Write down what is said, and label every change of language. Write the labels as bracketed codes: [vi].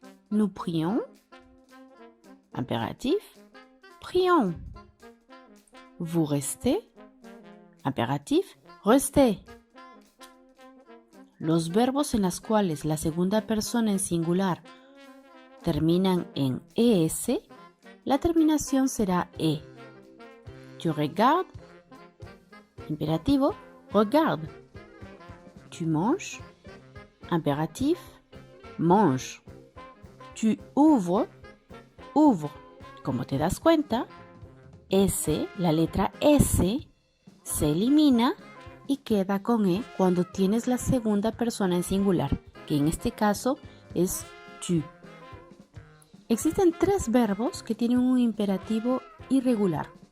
[fr] Nous prions, impératif, prions. Vous restez, impératif, restez. [es] Los verbos en los cuales la segunda persona en singular terminan en es, la terminación será e. [fr] Tu regardes, imperativo, regarde. Tu manges, impératif, mange. Tu ouvres, ouvre. [es] Como te das cuenta, S, la letra S, se elimina y queda con E cuando tienes la segunda persona en singular, que en este caso es tu. Existen 3 verbos que tienen un imperativo irregular.